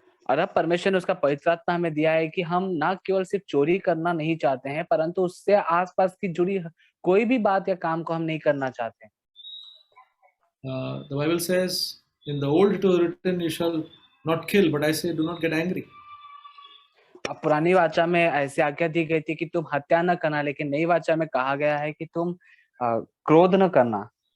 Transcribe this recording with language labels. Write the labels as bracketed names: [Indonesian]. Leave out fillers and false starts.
[Hindi] और अब परमेश्वर ने उसका पवित्र आत्मा हमें दिया है कि हम ना केवल सिर्फ चोरी करना नहीं चाहते हैं, परंतु उससे आसपास की जुड़ी कोई भी बात या काम को हम नहीं करना चाहते। [English] The Bible says in the old it was written, "You shall not kill," but I say, do not get angry. [Hindi] अब पुरानी वाचा में ऐसी आज्ञा दी गई थी कि तुम हत्या न करना, लेकिन नई वाचा में कहा गया है कि तुम क्रोध न करना।